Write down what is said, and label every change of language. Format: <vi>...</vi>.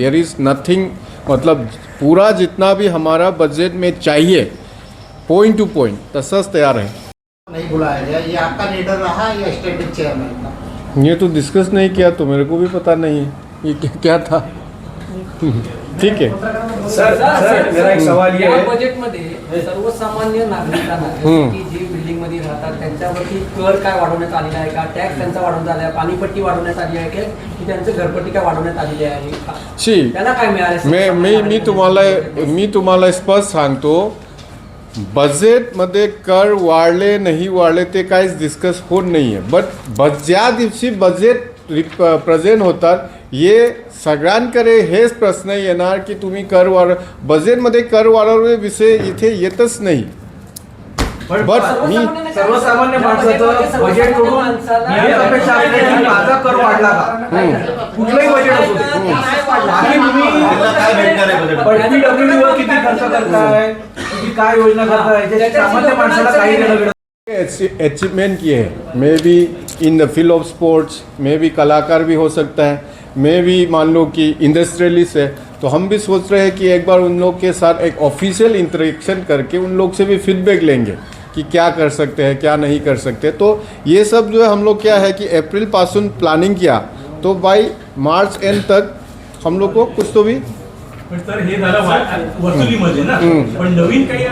<en>there is nothing,</en> <hi>मतलब पूरा जितना भी हमारा बजट में चाहिए पॉइंट टू पॉइंट तसंच तैयार है। नहीं बुलाया गया, ये आपका लीडर रहा या स्टैटिक चेयरमैन था? ये तो डिस्कस नहीं किया तो मेरे को भी पता नहीं है ये क्या था। ठीक है सर मेरा एक सवाल ये</hi> <mr>या</mr> <hi>है,</hi> <mr>बजेटमध्ये सर्वसामान्य नागरिकांना जसे की जे बिल्डिंग मध्ये राहतात त्यांच्यावरती कर काय वाढवण्यात आलेला आहे का, टॅक्स त्यांचा वाढवण्यात आला आहे, पाणीपट्टी वाढवण्यात आली आहे की त्यांचं घरपट्टी काय वाढवण्यात आलेली आहे का? शी त्यांना काय मिळाले? मी तुम्हाला स्पष्ट सांगतो, बजेटमध्ये कर वाढले नाही वाढले ते काहीच डिस्कस होत नाही आहे, बट ज्या दिवशी बजेट प्रेझेंट होतात ये सगळ्यांकडे हेच प्रश्न येणार की तुम्ही कर वाढ, बजेटमध्ये कर वाढवणे विषय इथे येतच नाही। बट मी सर्वसामान्य माणसाचं बजेट कडून ही अपेक्षा असते की माझा कर वाढला का, कुठलंही बजेट असू दे, बाकी तुम्ही काय भेटणार आहे बजेट? LPW वर किती खर्च करताय, तुम्ही काय योजना करताय, याच्याशी सामान्य माणसाला काही देणं घेणं</mr> <hi>अचीवमेंट किए हैं, may be in the field of sports, may be कलाकार भी हो सकता है, मे बी मान लो कि इंडस्ट्रियलिस्ट है, तो हम भी सोच रहे हैं कि एक बार उन लोग के साथ एक ऑफिशियल इंटरेक्शन करके उन लोग से भी फीडबैक लेंगे कि क्या कर सकते हैं क्या नहीं कर सकते। तो ये सब जो है हम लोग क्या है कि अप्रैल पासून प्लानिंग किया तो बाय मार्च एंड तक हम लोग को कुछ तो भी</hi> <mr>पण सर हे झालं वसुलीमध्ये ना, पण नवीन काही</mr>